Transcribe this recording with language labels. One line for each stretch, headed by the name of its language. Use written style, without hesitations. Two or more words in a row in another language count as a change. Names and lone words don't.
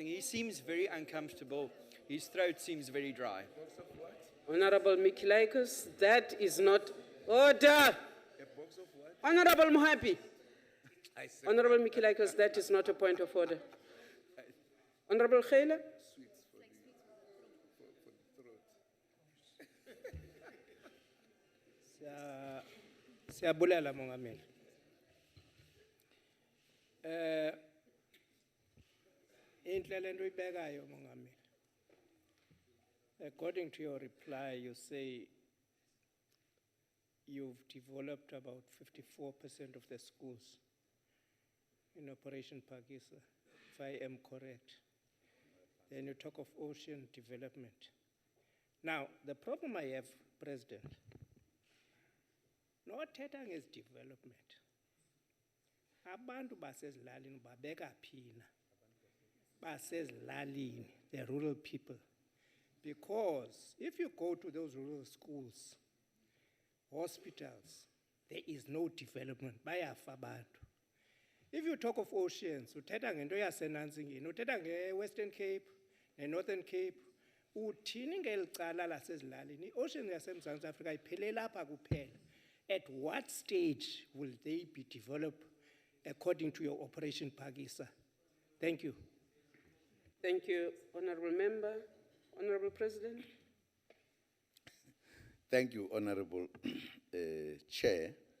English: He seems very uncomfortable. His throat seems very dry. Honorable Mikilaikis, that is not order. Honorable Mohapi. Honorable Mikilaikis, that is not a point of order. Honorable Khayla.
Xhosa: Siyabulela Mongameli. Indlela into ibekayo Mongameli.
English: According to your reply, you say you've developed about 54% of the schools in Operation Phakisa, if I am correct. Then you talk of ocean development. Now, the problem I have, President, not getting is development.
Xhosa: Abantu basezilalini babeka phina. Basezilalini,
English: the rural people. Because if you go to those rural schools, hospitals, there is no development.
Xhosa: Bayafa abantu.
English: If you talk of oceans,
Xhosa: uthetha ngento yaseNantsingeni, uthetha nge-Western Cape, ne-Northern Cape, uthini ngelicala lasezilalini? I-ocean yaseMzantsi Afrika iphelele apha kuphela.
English: At what stage will they be developed according to your Operation Phakisa? Thank you. Thank you, Honorable Member. Honorable President. Thank you, Honorable Chair.